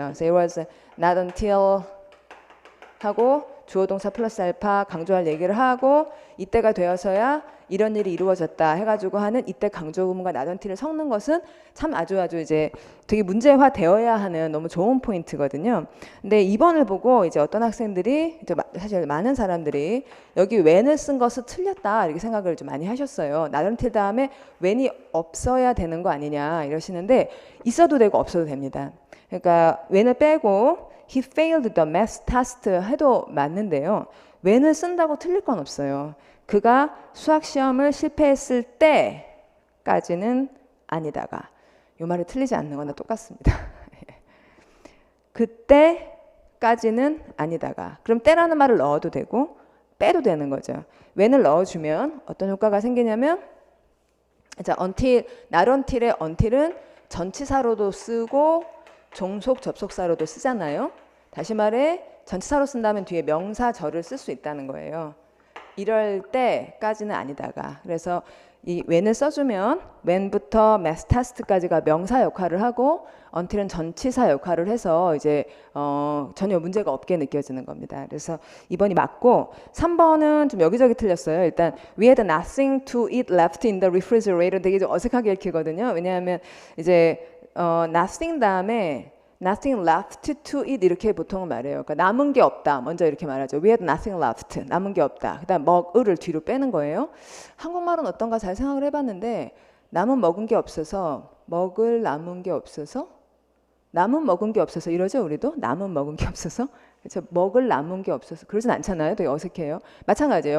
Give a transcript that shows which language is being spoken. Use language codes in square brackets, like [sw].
[ko] 그래서 it was not until 하고 주어 동사 플러스 알파 강조할 얘기를 하고 이때가 되어서야 이런 일이 이루어졌다 해가지고 하는 이때 강조 구문과 not until을 섞는 것은 참 아주 이제 되게 문제화 되어야 하는 너무 좋은 포인트거든요. 근데 2번을 보고 이제 어떤 학생들이 이제 사실 많은 사람들이 여기 when을 쓴 것은 틀렸다 이렇게 생각을 좀 많이 하셨어요. not until 다음에 when이 없어야 되는 거 아니냐 이러시는데 있어도 되고 없어도 됩니다. [en] 그러니까 when을 빼고 he failed the math test [ko] 해도 맞는데요. when을 쓴다고 틀릴 건 없어요. 그가 수학 시험을 실패했을 때까지는 아니다가 이 말이 틀리지 않는 거나 똑같습니다. 그때까지는 아니다가. 그럼 때라는 말을 넣어도 되고 빼도 되는 거죠. when을 넣어주면 어떤 효과가 생기냐면 자, until, not until의 until은 전치사로도 쓰고 종속 접속사로도 쓰잖아요. 다시 말해 전치사로 쓴다면 뒤에 명사절을 쓸 수 있다는 거예요. 이럴 때까지는 아니다가. 그래서 이 when을 써주면 when부터 mastast까지가 명사 역할을 하고 until은 전치사 역할을 해서 이제 전혀 문제가 없게 느껴지는 겁니다. 그래서 2번이 맞고 3번은 좀 여기저기 틀렸어요. [en] 일단 we had nothing to eat left in the refrigerator [ko] 되게 좀 어색하게 읽히거든요. 왜냐하면 이제 nothing 다음에 [en] nothing left to eat [ko] 이렇게 보통은 말해요. 그러니까 남은 게 없다. 먼저 이렇게 말하죠. [en] We had nothing left. [ko] 남은 게 없다. 그다음 먹을을 뒤로 빼는 거예요. 한국말은 어떤가 잘 생각을 해봤는데 남은 먹은 게 없어서 먹을 남은 게 없어서 남은 먹은 게 없어서 이러죠 우리도 남은 먹은 게 없어서 그렇죠 먹을 남은 게 없어서 그러진 않잖아요. 되게 어색해요. 마찬가지예요.